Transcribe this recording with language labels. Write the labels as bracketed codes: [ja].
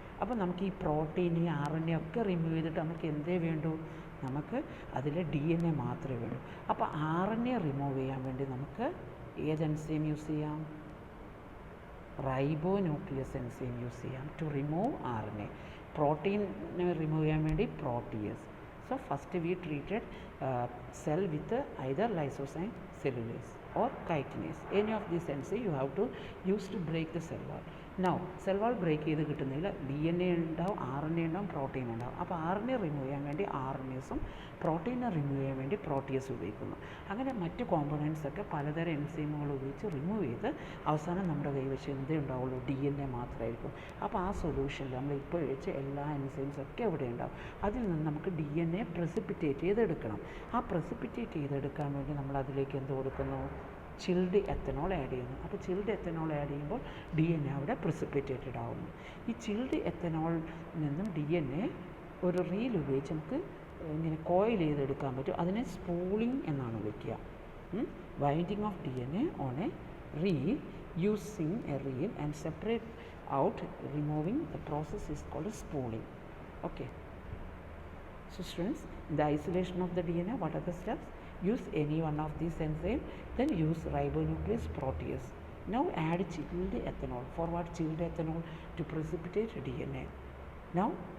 [ml] അപ്പോൾ നമുക്ക് ഈ പ്രോട്ടീൻ, ഈ RNA ഒക്കെ റിമൂവ് ചെയ്തിട്ട് നമുക്ക് എന്തേ വേണ്ടൂ? നമുക്ക് അതിൽ DNA മാത്രമേ വേണ്ടൂ. അപ്പോൾ RNA റിമൂവ് ചെയ്യാൻ വേണ്ടി നമുക്ക് ഏത് എൻസൈം യൂസ് ചെയ്യാം? റൈബോന്യൂക്ലിയസ് എൻസൈം യൂസ് ചെയ്യാം ടു റിമൂവ് RNA. പ്രോട്ടീനെ റിമൂവ് ചെയ്യാൻ വേണ്ടി Proteus. [en] So first we treated cell with either lysozyme, cellulase or chitinase. Any of these enzymes you have to use to break the cell wall. Now cell wall break ചെയ്ത് കിട്ടുന്നില്ല, DNA ഉണ്ടാവും, RNA ഉണ്ടാവും, protein ഉണ്ടാവും. [ml] അപ്പോൾ RNA remove ചെയ്യാൻ വേണ്ടി RNAസും പ്രോട്ടീനെ remove ചെയ്യാൻ വേണ്ടി പ്രോട്ടിയസ് ഉപയോഗിക്കുന്നു. അങ്ങനെ മറ്റ് കോമ്പണൻസ് ഒക്കെ പലതരം എൻസൈമുകൾ ഉപയോഗിച്ച് റിമൂവ് ചെയ്ത് അവസാനം നമ്മുടെ കൈവശം എന്തേ ഉണ്ടാവുള്ളൂ? DNA മാത്രമായിരിക്കും. അപ്പോൾ ആ സൊല്യൂഷനിൽ നമ്മൾ ഇപ്പോൾ വെച്ച എല്ലാ എൻസൈംസ് ഒക്കെ എവിടെ ഉണ്ടാവും? അതിൽ നിന്ന് നമുക്ക് DNA പ്രസിപ്പിറ്റേറ്റ് ചെയ്തെടുക്കണം. ആ പ്രസിപ്പിറ്റേറ്റ് ചെയ്തെടുക്കാൻ വേണ്ടി നമ്മൾ അതിലേക്ക് എന്ത് കൊടുക്കുന്നു? ചിൽഡ് എത്തനോൾ ആഡ് ചെയ്യുന്നു. അപ്പോൾ ചിൽഡ് എത്തനോൾ ആഡ് ചെയ്യുമ്പോൾ DNA അവിടെ പ്രസിപ്പിറ്റേറ്റഡ് ആവുന്നു. ഈ ചിൽഡ് എത്തനോളിൽ നിന്നും DNA ഒരു റീൽ ഉപയോഗിച്ച് നമുക്ക് ഇങ്ങനെ കോയിൽ ചെയ്തെടുക്കാൻ പറ്റും. [en] അതിനെ സ്പൂളിംഗ് എന്നാണ് വിളിക്കുക. Binding of DNA on a reel using a reel and separate out removing the process is called spooling. Okay, so students, the isolation of the DNA, what are the steps? Use any one of these enzymes, then use ribonuclease protease. Now add chilled ethanol. For what? Chilled ethanol to precipitate DNA. Now